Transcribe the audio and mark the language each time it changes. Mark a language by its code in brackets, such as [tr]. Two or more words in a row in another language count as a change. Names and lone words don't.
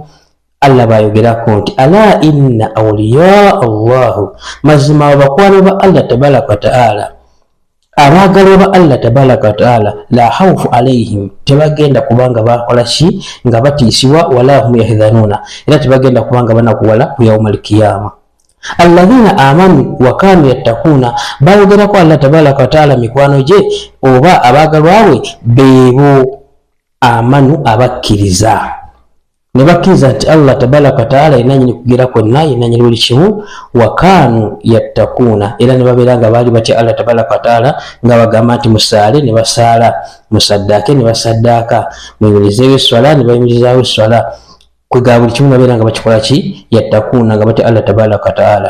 [lg] Allah bayogerako nti [ar] ألا إن أولياء الله, [lg] mazima abakwano ba [ar] الله تبارك وتعالى, [lg] abagalwa ba [ar] الله تبارك وتعالى, لا خوف عليهم, [lg] tebagenda kubanga bakola ki nga batiisibwa, [ar] ولا هم يحزنون, [lg] era tebagenda kubanga banakuwala ku [ar] يوم القيامة. الذين آمنوا وكانوا يتقون, [lg] bayogerako [ar] الله تبارك وتعالى [lg] mikwano gye oba abagalwa we beebo amanu abakkiriza, ne bakkiriza nti [ar] الله تبارك وتعالى [lg] yenanyini kugira kwonna, yenanyini buli kimu. [ar] وكانوا يتقون, [lg] era ne babeera nga baali batya [ar] الله تبارك وتعالى, [lg] nga bagamba nti musaale ne basaala, musaddaake ne basaddaaka, muyimirizeewo esswala ne bayimirizaawo esswala, kwega buli kimu babeera nga bakikola ki yattaquna, nga batya [ar] الله تبارك وتعالى.